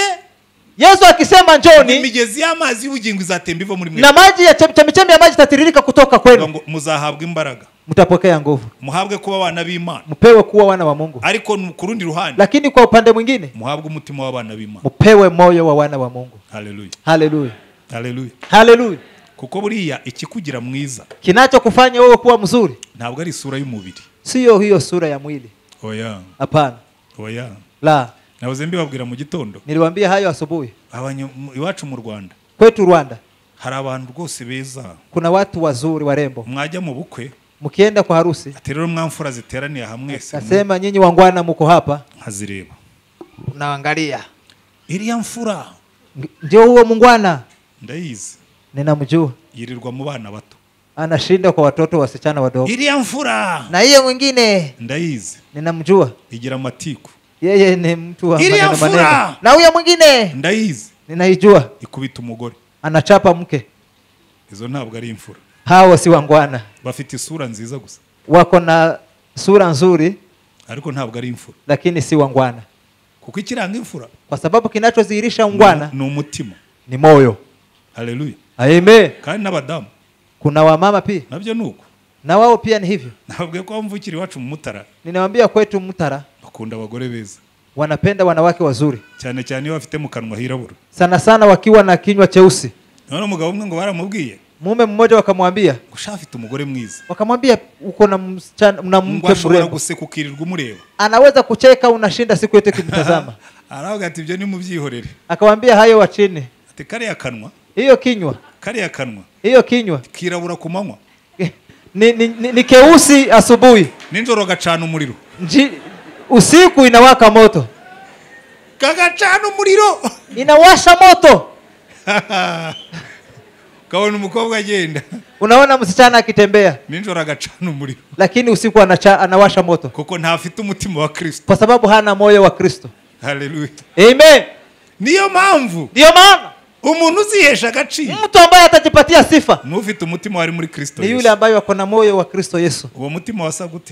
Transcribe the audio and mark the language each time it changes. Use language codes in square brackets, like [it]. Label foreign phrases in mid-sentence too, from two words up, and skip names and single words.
[sw] Yesu akisema njoni, [rw] imigezi y'amazi y'ubugingo izatemba iva muri mwe, [sw] na maji ya chemichemi ya maji tatiririka kutoka kwenu, [rw] ngo muzahabwa imbaraga, [sw] mtapokea nguvu, [rw] muhabwe kuba abana b'Imana. [sw] mpewe kuwa wana wa Mungu. [rw] Ariko ku rundi ruhande [sw] Lakini kwa upande mwingine [rw] muhabwe umutima w'abana b'Imana. [sw] mpewe moyo wa wana wa Mungu. Haleluya. Haleluya. Haleluya. Haleluya. [rw] Kuko buriya ikikugira mwiza [sw] Kinachokufanya wewe kuwa mzuri [rw] ntabwo ari isura y'umubiri. [sw] sio hiyo sura ya mwili. [rw] Oya. [sw] Hapana. [rw] oya [sw] La, [rw] nahoze mbibabwira mu gitondo [sw] niliwaambia hayo asubuhi. [rw] iwacu mu Rwanda [sw] Kwetu Rwanda [rw] hari abantu rwose beza, [sw] kuna watu wazuri warembo. [rw] mwajya mu bukwe [sw] Mkienda kwa harusi, [rw] ati rero mwamfura ziteraniye hamwe se [sw] kasema nyinyi wangwana mko hapa, [rw] nkazireba, [sw] unaangalia [rw] iriya mfura [sw] ndio huo mungwana, [rw] ndayizi, [sw] ninamjua, [rw] yirirwa mu bana bato, [sw] anashinda kwa watoto wasichana wadogo. [rw] iriya mfura [sw] Na hiyo mwingine [rw] ndayizi, [sw] ninamjua, [rw] igira amatiku, [sw] yeye ni mtu wa [rw] iriya [sw] maneno maneno. [rw] mfura [sw] Na huyo mwingine [rw] ndayizi, [sw] ninaijua, [rw] ikubita umugore, [sw] anachapa mke. [rw] izo ntabwo ari imfura, [sw] Hao si wangwana, [rw] bafite isura nziza gusa [sw] wako na sura nzuri [rw] ariko ntabwo ari imfura, [sw] lakini si wangwana, [rw] kuko ikiranga imfura [sw] kwa sababu kinachodhihirisha ungwana [rw] ni umutima. [sw] ni moyo. Haleluya. Amen. [rw] Kandi n'abadamu [sw] Kuna wamama pia [rw] nabyo nuko, [sw] na wao pia ni hivyo. [rw] ntabwo ko mvukira iwacu mu Mutara [sw] Ninawaambia kwetu Mutara [rw] bakunda abagore beza, [sw] wanapenda wanawake wazuri [rw] cyane cyane iyo bafite mu kanwa hirabura. [sw] sana sana, wakiwa na kinywa cheusi. [rw] None umugabo umwe ngo baramubwiye [sw] Mume mmoja wakamwambia, [rw] ngo shafite umugore mwiza, [sw] uko na msichana na [rw] ngo [sw] mke [rw] ashobora [sw] mrembo, [rw] guseka ukirirwa umureba, [sw] anaweza kucheka unashinda siku yote kimtazama. [rw] aravuga ati ibyo ni mu byihorere, [sw] Akamwambia hayo wachini, [rw] ati kariya kanwa, [sw] hiyo kinywa, [rw] kariya kanwa [sw] hiyo kinywa [rw] kirabura ku manywa, [sw] ni keusi asubuhi, [rw] ninjoro gacana umuriro, [sw] usiku inawaka moto, [rw] kagacana umuriro [sw] inawasha moto. [rw] kabona umukobwa agenda, [sw] Unaona msichana akitembea, [rw] ninjoro agacana umuriro, [sw] lakini usiku anawasha moto, [rw] kuko ntafite umutima wa Kristo. [sw] kwa sababu hana moyo wa Kristo. Haleluya. Amen. [rw] Niyo mpamvu [sw] Ndio maana [rw] umuntu uzihesha agaciro [sw] mtu ambaye atajipatia sifa [rw] n'ufite umutima wari muri Kristo [sw] ni yule Yesu. ambaye ako na moyo wa Kristo Yesu. [rw] Uwo mutima wasa gute?